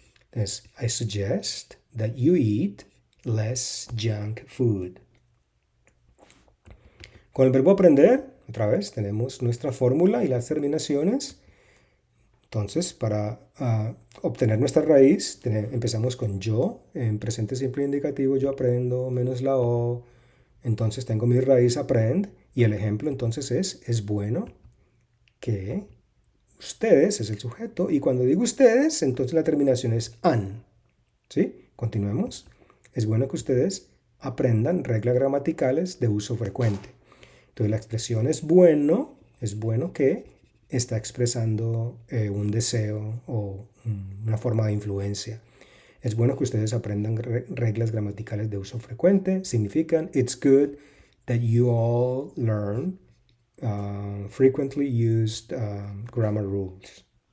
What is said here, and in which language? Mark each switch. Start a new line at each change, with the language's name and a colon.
Spanish: Entonces,
English: I suggest that you eat less junk food.
Spanish: Con el verbo aprender, otra vez, tenemos nuestra fórmula y las terminaciones. Entonces, para obtener nuestra raíz, empezamos con yo, en presente simple indicativo, yo aprendo, menos la o. Entonces tengo mi raíz aprend, y el ejemplo entonces es bueno que ustedes es el sujeto, y cuando digo ustedes, entonces la terminación es an. ¿Sí? Continuemos. Es bueno que ustedes aprendan reglas gramaticales de uso frecuente. Entonces la expresión es bueno que está expresando un deseo o una forma de influencia. Es bueno que ustedes aprendan reglas gramaticales de uso frecuente.
English: Significan it's good that you all learn frequently used grammar rules.